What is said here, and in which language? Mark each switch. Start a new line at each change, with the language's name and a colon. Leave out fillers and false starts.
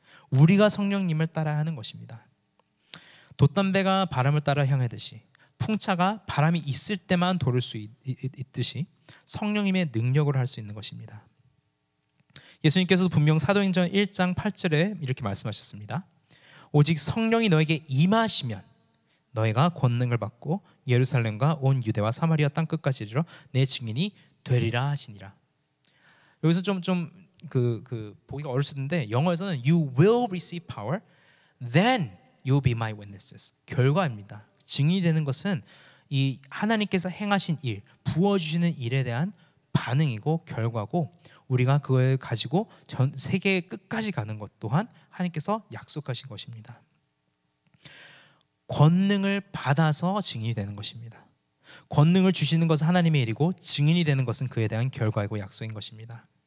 Korean: 우리가 성령님을 따라야 하는 것입니다. 돛담배가 바람을 따라 향하듯이 풍차가 바람이 있을 때만 돌을 수 있듯이 성령님의 능력으로 할 수 있는 것입니다. 예수님께서도 분명 사도행전 1장 8절에 이렇게 말씀하셨습니다. 오직 성령이 너에게 임하시면 너희가 권능을 받고 예루살렘과 온 유대와 사마리아 땅 끝까지 이르러 내 증인이 되리라 하시니라.
English: 여기서 좀 보기가 어려울 수 있는데 영어에서는 You will receive power, then you'll be my witnesses.
Korean: 결과입니다. 증인이 되는 것은 이 하나님께서 행하신 일, 부어주시는 일에 대한 반응이고 결과고 우리가 그걸 가지고 전 세계 끝까지 가는 것 또한 하나님께서 약속하신 것입니다. 권능을 받아서 증인이 되는 것입니다. 권능을 주시는 것은 하나님의 일이고 증인이 되는 것은 그에 대한 결과이고 약속인 것입니다.